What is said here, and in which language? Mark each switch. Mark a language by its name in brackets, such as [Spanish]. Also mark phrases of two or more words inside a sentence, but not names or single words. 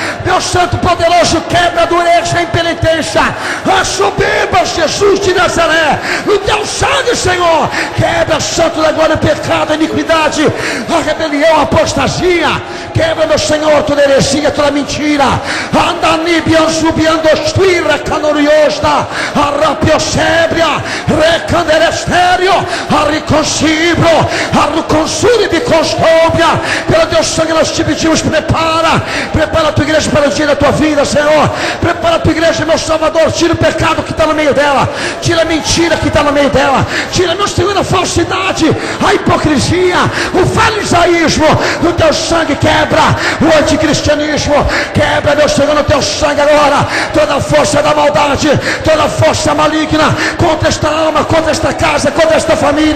[Portuguese] Meu santo poderoso, quebra a dureza, a impenitência, a soberba, Jesus de Nazaré. No teu sangue, Senhor, quebra, santo da glória, o pecado, a iniquidade, a rebelião, a apostasia. Quebra, meu Senhor, toda heresia, toda mentira. Andanibian subiando esfira, canoriosta, arrapiosébria, recanderestério, arriconcibro, arruconsuri de costômia. Pelo teu sangue nós te pedimos, prepara a tua igreja para o dia da tua vida, Senhor. Prepara a tua igreja, meu Salvador. Tira o pecado que está no meio dela, tira a mentira que está no meio dela, tira, meu Senhor, a falsidade, a hipocrisia, o farisaísmo. No teu sangue quebra o anticristianismo, quebra, meu Senhor, no teu sangue agora toda a força da maldade, toda a força maligna contra esta alma, contra esta casa, contra esta família.